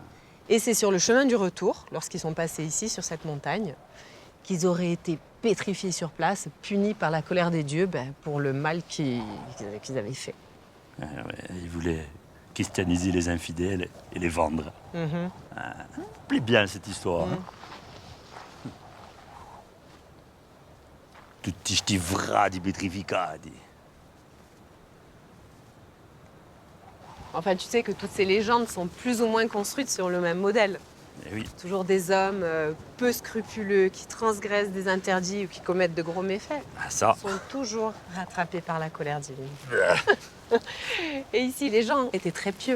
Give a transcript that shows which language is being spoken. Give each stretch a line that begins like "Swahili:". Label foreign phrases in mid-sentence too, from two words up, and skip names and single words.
French: Et c'est sur le chemin du retour, lorsqu'ils sont passés ici, sur cette montagne, qu'ils auraient été pétrifiés sur place, punis par la colère des dieux pour le mal qu'ils avaient fait. Ils voulaient christianiser les infidèles et les vendre. Plaît bien cette histoire.
Corsican: Tutti sti vradi petrificati.
French: Enfin, tu sais que toutes ces légendes sont plus ou moins construites sur le même modèle. Eh oui. Toujours des hommes peu scrupuleux, qui transgressent des interdits ou qui commettent de gros méfaits. Ça. Sont toujours rattrapés par la colère divine. Et ici, les gens étaient très pieux.